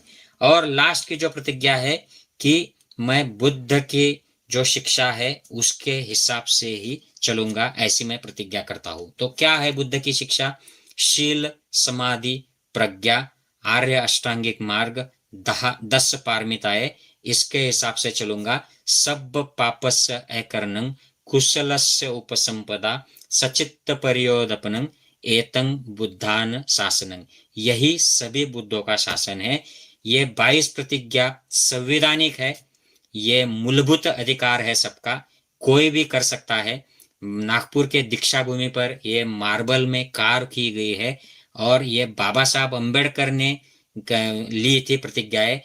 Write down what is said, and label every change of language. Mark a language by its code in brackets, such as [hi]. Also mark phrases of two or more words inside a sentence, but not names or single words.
[hi] और लास्ट की जो प्रतिज्ञा है कि मैं बुद्ध की जो शिक्षा है उसके हिसाब से ही चलूंगा, ऐसी मैं प्रतिज्ञा करता हूं। तो क्या है बुद्ध की शिक्षा? शील, समाधि, प्रज्ञा, आर्य अष्टांगिक मार्ग, 10 पारमिताएं, इसके हिसाब से चलूंगा। [pi] सब पापस्य अकरणं, कुशलस्य उपसंपदा, सचित्त परियोदपनं, एतं बुद्धान शासनं। [hi] यही सभी बुद्धों का शासन है। ये 22 प्रतिज्ञा संवैधानिक है, ये मूलभूत अधिकार है सबका, कोई भी कर सकता है। नागपुर के दीक्षा भूमि पर ये मार्बल में कार की गई है और ये बाबा साहब अम्बेडकर ने ली थी प्रतिज्ञाएं।